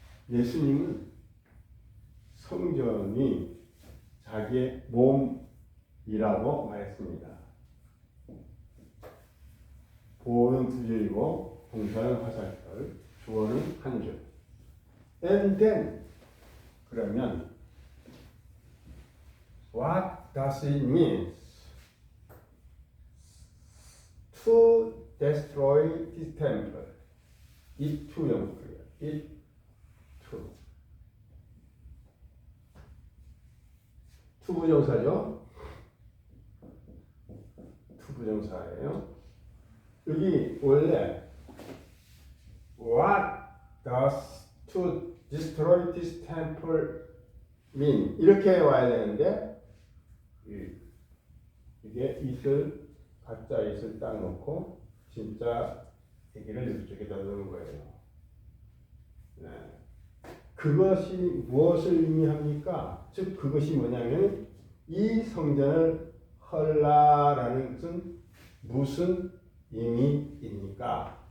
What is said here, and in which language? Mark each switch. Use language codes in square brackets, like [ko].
[ko] 예수님은 성전이 자기의 몸이라고 말했습니다. 보어는 두 줄이고 동사는 화살절, 주어는 한 줄. [en] And then, [ko] 그러면 [en] what does it mean to destroy this temple? [ko] it to 영어예요. it to. to 부정사죠. 부정사예요. [en] 여기 원래 What does to destroy this temple mean? [ko] 이렇게 와야 되는데 이게 it을 가짜 it을 딱 놓고 진짜 얘기를 이쪽에다 넣은 거예요. 네. 그것이 무엇을 의미합니까? 즉 그것이 뭐냐면 이 성전을 헐라라는 것은 무슨 의미입니까?